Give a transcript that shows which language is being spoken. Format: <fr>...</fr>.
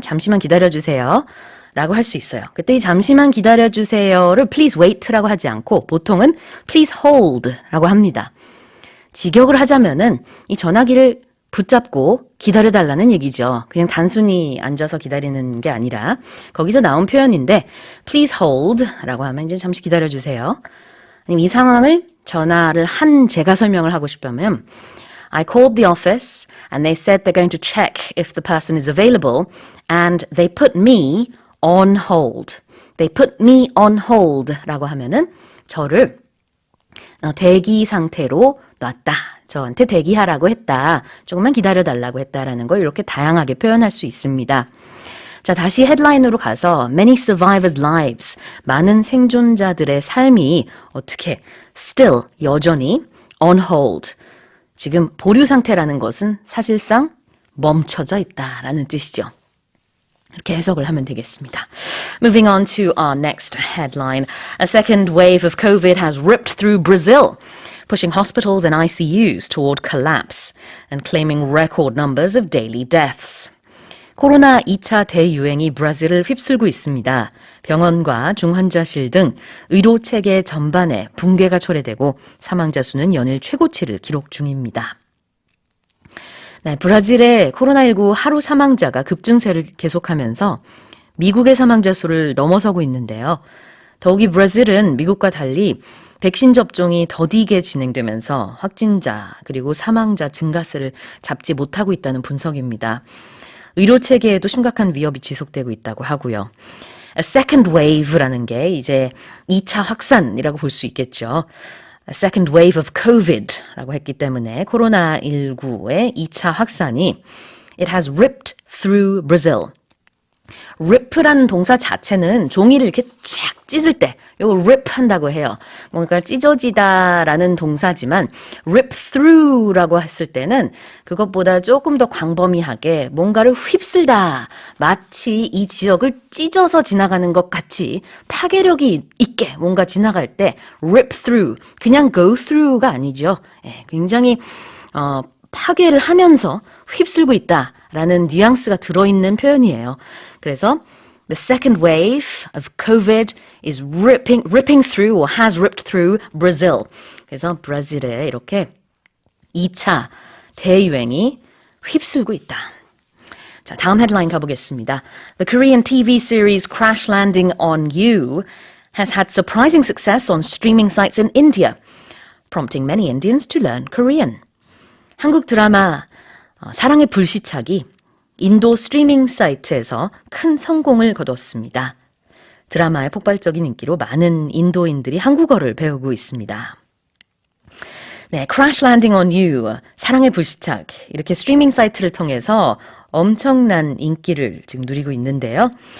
<ko>잠시만 기다려주세요. 라고 할 수 있어요. 그때 이 잠시만 기다려주세요를</ko> <en>please wait</en> <ko>라고 하지 않고 보통은</ko> <en>please hold</en> <ko>라고 합니다. 직역을 하자면은 이 전화기를 붙잡고 기다려달라는 얘기죠. 그냥 단순히 앉아서 기다리는 게 아니라 거기서 나온 표현인데</ko> <en>please hold</en> <ko>라고 하면 이제 잠시 기다려주세요. 아니면 이 상황을 전화를 한 제가 설명을 하고 싶다면</ko> <en>I called the office and they said they're going to check if the person is available and they put me on hold. They put me on hold</en> <ko>라고 하면은 저를 대기 상태로 놨다. 저한테 대기하라고 했다. 조금만 기다려달라고 했다라는 걸 이렇게 다양하게 표현할 수 있습니다. 자, 다시 헤드라인으로 가서</ko> <en>many survivors' lives,</en> <ko>많은 생존자들의 삶이 어떻게 still, 여전히</ko> <en>on hold,</en> <ko>지금 보류 상태라는 것은 사실상 멈춰져 있다라는 뜻이죠. 이렇게 해석을 하면 되겠습니다.</ko> <en>Moving on to our next headline. A second wave of COVID has ripped through Brazil, pushing hospitals and ICUs toward collapse and claiming record numbers of daily deaths.</en> <ko>코로나 2차 대유행이 브라질을 휩쓸고 있습니다. 병원과 중환자실 등 의료체계 전반에 붕괴가 초래되고 사망자 수는 연일 최고치를 기록 중입니다. 네, 브라질의 코로나19 하루 사망자가 급증세를 계속하면서 미국의 사망자 수를 넘어서고 있는데요. 더욱이 브라질은 미국과 달리 백신 접종이 더디게 진행되면서 확진자 그리고 사망자 증가세를 잡지 못하고 있다는 분석입니다. 의료 체계에도 심각한 위협이 지속되고 있다고 하고요.</ko> <en>A second wave</en> <ko>라는 게 이제 2차 확산이라고 볼 수 있겠죠.</ko> <en>A second wave of COVID라고</en> <ko>했기 때문에 코로나19의 2차 확산이</ko> <en>It has ripped through Brazil.</en> <ko>rip라는 동사 자체는 종이를 이렇게 쫙 찢을 때 이거 rip 한다고 해요. 뭔가 찢어지다라는 동사지만 rip through라고 했을 때는 그것보다 조금 더 광범위하게 뭔가를 휩쓸다. 마치 이 지역을 찢어서 지나가는 것 같이 파괴력이 있게 뭔가 지나갈 때 rip through, 그냥 go through가 아니죠. 굉장히 파괴를 하면서 휩쓸고 있다라는 뉘앙스가 들어있는 표현이에요.</ko> <en>그래서 the second wave of COVID is ripping through or has ripped through Brazil.</en> <ko>그래서 브라질에 이렇게 2차 대유행이 휩쓸고 있다. 자, 다음 헤드라인 가보겠습니다.</ko> <en>The Korean TV series Crash Landing on You has had surprising success on streaming sites in India, prompting many Indians to learn Korean.</en> <ko>한국 드라마 사랑의 불시착이 인도 스트리밍 사이트에서 큰 성공을 거뒀습니다. 드라마의 폭발적인 인기로 많은 인도인들이 한국어를 배우고 있습니다. 네, Crash Landing on You, 사랑의 불시착, 이렇게 스트리밍 사이트를 통해서 엄청난 인기를 지금 누리고 있는데요.</ko>